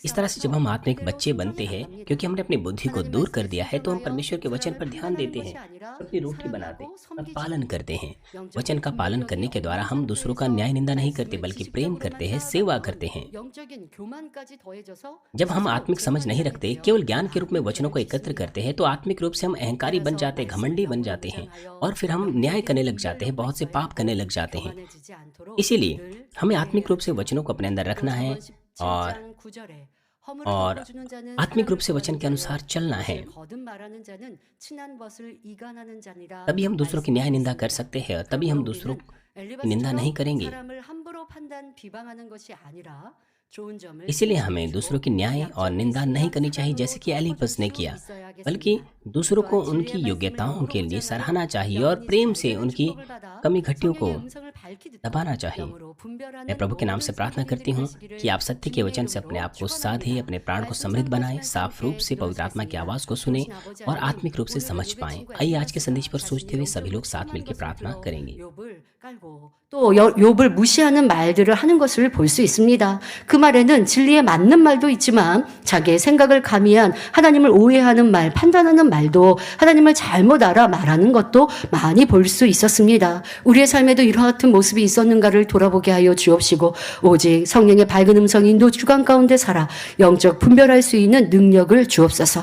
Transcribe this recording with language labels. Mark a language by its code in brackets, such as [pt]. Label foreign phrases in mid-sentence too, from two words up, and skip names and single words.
[hi] इस तरह से जब [ko] 삼아서 [hi] हम आत्मिक [ko] 그대로 [hi] बच्चे बनते [ko] 순종해 [hi] हैं, [ko] 나갑니다. [hi] क्योंकि हमने अपनी बुद्धि को [ko] 하나님 [hi] दूर कर [ko] 말씀에 [hi] दिया है, तो हम [ko] 순종하여 [hi] परमेश्वर के वचन [ko] 사람을 [hi] पर ध्यान [ko] 판단하는 [hi] देते [ko] 것이 [hi] हैं, [ko] 아니라 [hi] अपनी रोटी बनाते [ko] 사랑하고 [hi] और [ko] 섬기죠. [hi] पालन करते हैं। [ko] 영적인 [hi] वचन का पालन [ko] 분별력이 [hi] करने के द्वारा हम [ko] 없는 [hi] दूसरों का [ko] 상태에서 [hi] न्याय निंदा नहीं करते, [ko] 말씀을 [hi] बल्कि प्रेम [ko] 지식적으로만 [hi] करते हैं, सेवा [ko] 쌓아가면 [hi] करते हैं। [ko] 영적인 교만까지 더해져서 [hi] जब हम [ko] 스스로 [hi] आत्मिक समझ नहीं [ko] 교만하게 [hi] रखते, [ko] 되어 [hi] केवल ज्ञान के रूप में [ko] 악을 [hi] वचनों को एकत्र [ko] 짓습니다. [hi] करते हैं, तो आत्मिक रूप से हम अहंकारी बन [ko] 따라서 [hi] जाते हैं, घमंडी बन [ko] 말씀을 [hi] जाते हैं [ko] 무장하여 [hi] और फिर हम न्याय करने [ko] 영적인 [hi] लग जाते हैं, [ko] 분별력을 [hi] बहुत से [ko] 써야 [hi] पाप करने [ko] 하고 [hi] लग जाते हैं। [ko] 교만해지지 않도록 [hi] इसीलिए [ko] 늘 [hi] हमें आत्मिक रूप से [ko] 경계해야 [hi] वचनों को अपने अंदर [ko] 또 [hi] रखना है [ko] 4번 [hi] और [ko] 17장 9절에 허물을 [hi] और [ko] 덮어주는 자는 [hi] आत्मिक रूप [ko] 사랑을 [hi] से वचन [ko] 구하는 [hi] के अनुसार [ko] 자요 [hi] चलना है। [ko] 것을 거듭 말하는 자는 친한 것을 이간하는 자니라 [hi] तभी हम दूसरों की न्याय निंदा कर [ko] 말씀하셨습니다. [hi] सकते हैं और तभी हम [ko] 그러므로 [hi] दूसरों [ko] 우리는 [hi] की निंदा नहीं [ko] 엘리바스처럼 [hi] करेंगे। [ko] 사람을 함부로 판단 비방하는 것이 아니라 좋은 점을 [hi] इसीलिए हमें दूसरों की न्याय और निंदा नहीं करनी चाहिए जैसे कि एलिपस ने किया, बल्कि दूसरों को उनकी योग्यताओं के लिए सराहना चाहिए और प्रेम से उनकी कमी घटियों को दबाना चाहिए। मैं प्रभु के नाम से प्रार्थना करती हूँ कि आप सत्य के वचन से अपने आप को साधे, अपने प्राण को समृद्ध बनाएं, साफ रूप से पवित्र आत्मा की आवाज़ को सुने और आत्मिक रूप से समझ पाएं। आइए आज के संदेश पर सोचते हुए सभी लोग साथ मिलकर प्रार्थना करेंगे। [ko] 또 욥을 무시하는 말들을 하는 것을 볼 수 있습니다. 그 말에는 진리에 맞는 말도 있지만 자기의 생각을 가미한 하나님을 오해하는 말, 판단하는 말도 하나님을 잘못 알아 말하는 것도 많이 볼 수 있었습니다. 우리의 삶에도 이와 같은 모습이 있었는가를 돌아보게 하여 주옵시고 오직 성령의 밝은 음성이 인도 주관 가운데 살아 영적 분별할 수 있는 능력을 주옵소서.